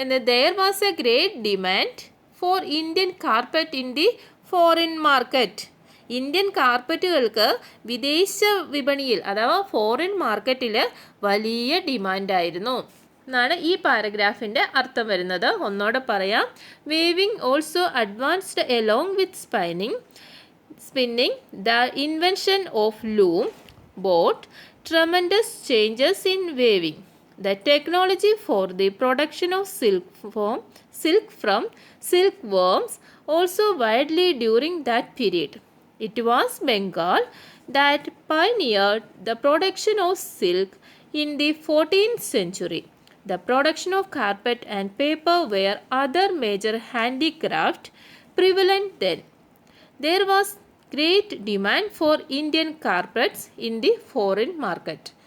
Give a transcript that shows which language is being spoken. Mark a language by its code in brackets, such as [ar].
[en] There was a great demand for Indian carpet in the foreign market. [ml] Indian കാർപ്പറ്റുകൾക്ക് വിദേശ വിപണിയിൽ അഥവാ foreign മാർക്കറ്റിൽ വലിയ ഡിമാൻഡായിരുന്നു എന്നാണ് ഈ പാരഗ്രാഫിൻ്റെ അർത്ഥം വരുന്നത്. ഒന്നോടെ പറയാം. [en] Weaving also advanced along with spinning. The invention of loom brought tremendous changes in weaving. The technology for the production of silk from silk worms also widely during that period. It was Bengal that pioneered the production of silk in the 14th century. The production of carpet and paper were other major handicraft prevalent then. There was great demand for Indian carpets in the foreign market.